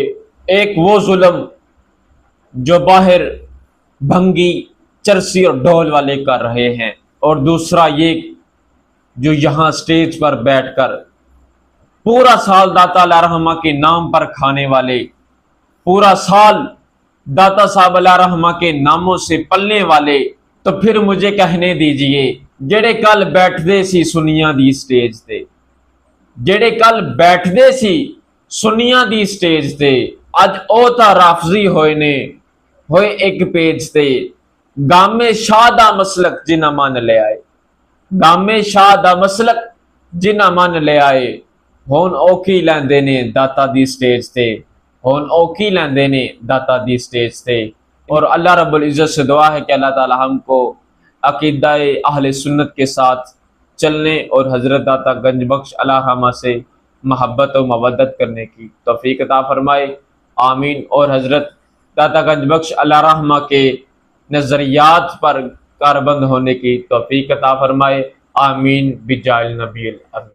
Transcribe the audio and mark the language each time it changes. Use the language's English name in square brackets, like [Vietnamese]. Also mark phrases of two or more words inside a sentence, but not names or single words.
[Urdu] ایک وہ ظلم جو باہر بھنگی، چرسی اور ڈھول والے کر رہے ہیں، اور دوسرا یہ جو یہاں سٹیج پر بیٹھ کر پورا سال داتا علیہ رحمہ کے نام پر کھانے والے، پورا سال داتا صاحب علیہ رحمہ کے ناموں سے پلنے والے، تو پھر مجھے کہنے دیجئے [Punjabi] جڑے کل بیٹھتے سی سنیاں دی سٹیج تے، جڑے کل بیٹھتے سی سنیاں دی سٹیج تے، اج او تا رافضی ہوئے ایک پیج تے گامے شاہ دا مسلک جنہ من لے آئے، گامے شاہ دا مسلک جنہ من لے آئے، ہون اوکی لیندے نے داتا دی سٹیج تے، ہون اوکی لیندے نے داتا دی سٹیج تے۔ [Urdu] اور اللہ رب العزت سے دعا ہے کہ اللہ تعالی ہم کو عقیدہ اہل سنت کے ساتھ چلنے اور حضرت داتا گنج بخش علیہ رحمہ سے محبت و مودت کرنے کی توفیق عطا فرمائے، آمین۔ اور حضرت داتا گنج بخش علیہ رحمہ کے نظریات پر کاربند ہونے کی توفیق عطا فرمائے، آمین [Arabic] بجاہ النبی الامین۔